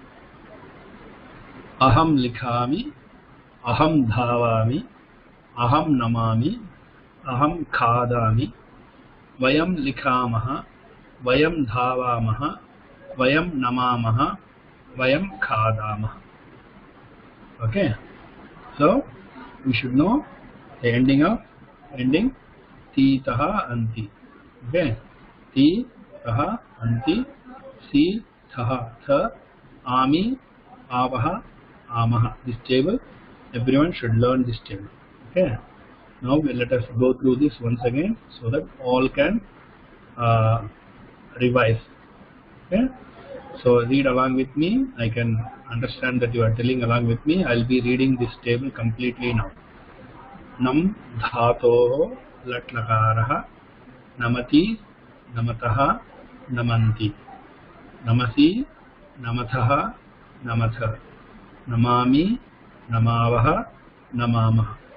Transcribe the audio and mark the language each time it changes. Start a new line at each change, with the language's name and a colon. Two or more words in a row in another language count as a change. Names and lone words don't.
Sanskrit: Aham likhami, aham dhavami, aham namami, aham khadami, vayam likhamaha, vayam dhavamaha, vayam namamaha, vayam khadamaha.
English: Okay, so we should know the ending
Sanskrit: ti taha anti. Okay, ti taha anti, si thaha tha, ami avaha amaha.
English: This table, everyone should learn this table. Okay, now let us go through this once again so that all can revise. Okay, So read along with me. I can understand that you are telling along with me. I'll be reading this table completely now.
Sanskrit: Nam dhatoho latlakaraha namati namataha namanti namasi namathaha namatha namami namavaha namamah.